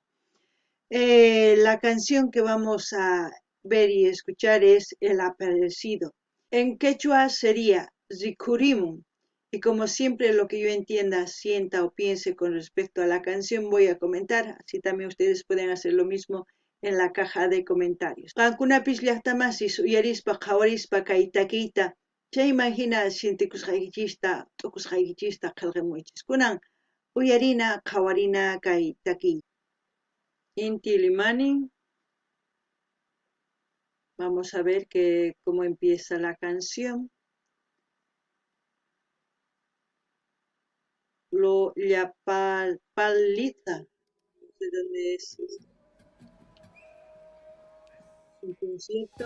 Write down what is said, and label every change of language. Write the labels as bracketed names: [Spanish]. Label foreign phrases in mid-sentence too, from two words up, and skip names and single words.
[Spanish] La canción que vamos a ver y escuchar es El Aparecido. En quechua sería Zikurimun. Y como siempre lo que yo entienda, sienta o piense con respecto a la canción voy a comentar, así también ustedes pueden hacer lo mismo en la caja de comentarios. [Quechua] Qankunapis llaqtamasis uyarispa qhawarispa kay takiyta chay imagina sintikusqaykichista t'ukusqaykichista qillqamuychis. Kunan uyarina qhawarina kay takiy. Inti Limani. [Spanish] Vamos a ver cómo empieza la canción. Lo Llapalita, no sé dónde es un concierto.